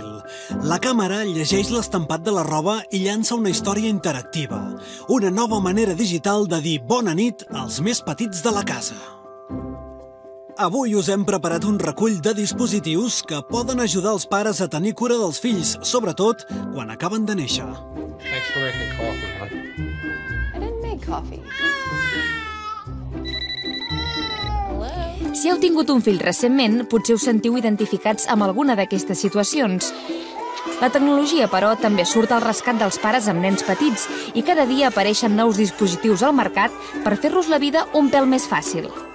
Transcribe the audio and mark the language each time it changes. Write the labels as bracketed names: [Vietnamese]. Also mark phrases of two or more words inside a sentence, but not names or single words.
[Catalan] La càmera llegeix l'estampat de la roba i llança una història interactiva. Una nova manera digital de dir bona nit als més petits de la casa. Avui us hem preparat un recull de dispositius que poden ajudar els pares a tenir cura dels fills, sobretot quan acaben de néixer. [English] Thanks for making coffee, hon. I didn't make coffee. [Catalan] Si heu tingut un fill recentment, potser us sentiu identificats amb alguna d'aquestes situacions. La tecnologia, però, també surt al rescat dels pares amb nens petits i cada dia apareixen nous dispositius al mercat per fer-los la vida un pèl més fàcil.